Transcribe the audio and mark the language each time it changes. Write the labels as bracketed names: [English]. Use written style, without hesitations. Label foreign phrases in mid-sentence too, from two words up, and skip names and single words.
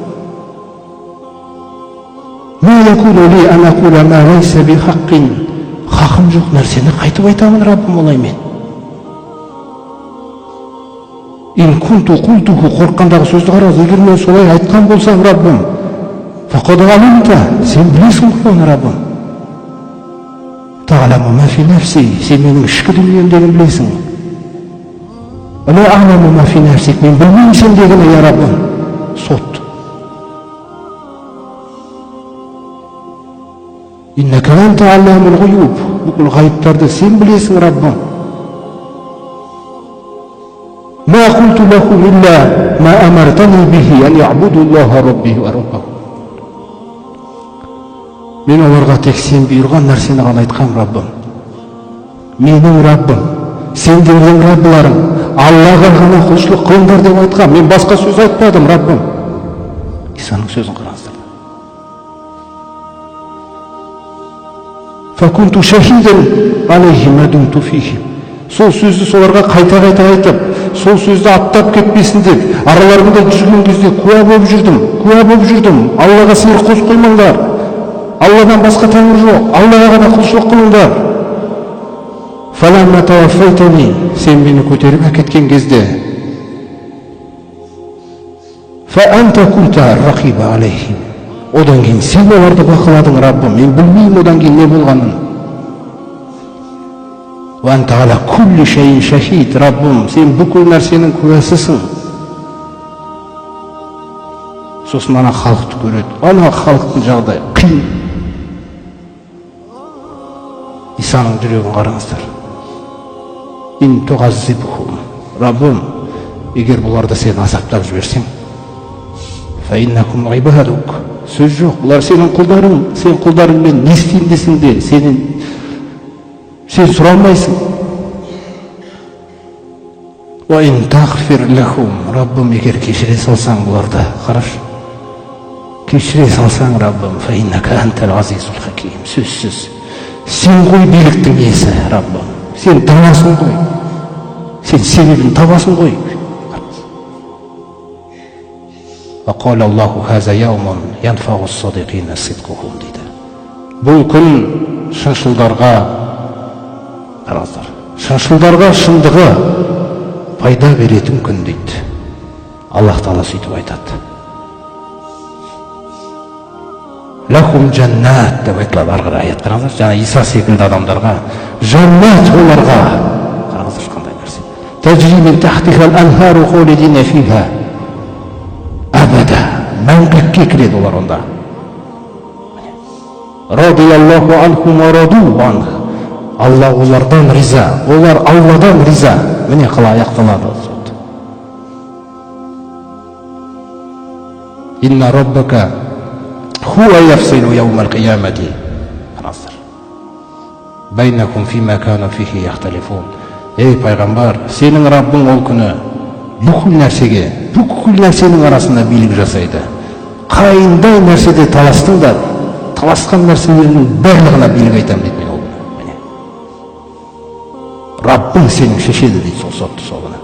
[Kazakh] Хақым жоқ нәрсені қайтып айтамын, Раббым, олай мен. [Arabic] إن كنت قلته, [Kazakh] қорыққандағы сөзді қараңыз, егер мен солай айтқан болсам, Раббым, [Arabic] فقد علمت, [Kazakh] сен білесің ғой оны, Раббым. [Arabic] تعلم ما في نفسي, [Kazakh] сен менің ішкі дүниемдегін білесің. [Arabic] لا أعلم ما في نفسك, [Kazakh] мен білмеймін сен дегені, я Раббым. Сот. [Arabic] إنك أنت علام الغيوب, [Kazakh] бүкіл ғайыптарды сен білесің, Раббым. [Arabic] ما قلت لهم إلا ما أمرتني به أن يعبدوا الله ربي وربهم. [Kazakh] Мен оларға тек сен бұйырған нәрсені ғана айтқам, Раббым. Менің Раббым, сендердің Раббыларың, Аллаға ғана құлшылық қылыңдар деп айтқам. Мен басқа сөз айтпадым, Раббым. Исаның сөзін қараңыздар. [Arabic] فكنت شهيدا عليهم ما دمت فيهم. [Kazakh] Сол сөзді соларға қайта-қайта айтып, сол сөзді аттап кетпесін деп, араларында жүрген кезде куә болып жүрдім. Аллаға сиыр қосып қоймаңдар. Алладан басқа тәңір жоқ, Аллаға ғана құлшылық қылыңдар. [Arabic] فلما توفيتني, [Kazakh] сен мені көтеріп әкеткен кезде, [Arabic] فأنت كنت رقيبا عليهم. [Kazakh] Одан кейін сен оларды бақыладың, Раббым, мен білмеймін одан кейін не болғанын. [Arabic] وأنت على كل شيء شهيد, [Kazakh] Раббым, сен бүкіл нәрсенің куәсісің. Сосын ана халықты көреді, ана халықтың жағдайы қиын. Исаның жүрегін қараңыздар. [Arabic] إن تعذبهم, [Kazakh] Раббым, егер бұларды сен азаптап жіберсең, [Arabic] فإنكم عبادك, [Kazakh] сөз жоқ, бұлар сенің құлдарың, сен құлдарыңмен не істейін десің де, сен сұрамайсың. [Arabic] وإن تغفر لهم, [Kazakh] Раббым, егер кешіре салсаң бұларды, қараш, кешіре салсаң, Раббым, [Arabic] فإنك أنت العزيز الحكيم, [Kazakh] сөзсіз, сен ғой биліктің иесі, Раббым, сен табасың ғой, сен себебін табасың ғой. [Arabic] وقال الله هذا يوم ينفع الصادقين صدقهم дейді. [Kazakh] Бұл күн шыншылдарға, қараңыздар, шыншылдарға шындығы пайда беретін күн дейді. Аллах Тағала сөйтіп айтады. [Arabic] لهم جنات [Kazakh] деп айтылады арғы аят. Қараңыздар, жаңа Иса секілді адамдарға жаннат, оларға қараңыздар қандай нәрсе. [Arabic] تجري من تحتها الأنهار خالدين فيها أبدا, [Kazakh] мәңгілікке кіреді олар онда. [Arabic] رضي الله عنهم ورضوا عنه, [Kazakh] Алла олардан риза, олар Алладан риза. Міне қалай аяқталады сот. [Arabic] إن ربك هو يفصل يوم القيامة, қараңыздар, بينكم فيما كانوا فيه يختلفون. [Kazakh] Ей пайғамбар, сенің Раббың ол күні бүкіл нәрсенің арасында билік жасайды. Қайындай нәрседе таластыңдар, таласқан нәрселерінің барлығына билік айтамын дейді. Мен ол күні Раббың сенің шешеді дейді сол сотты сол күні.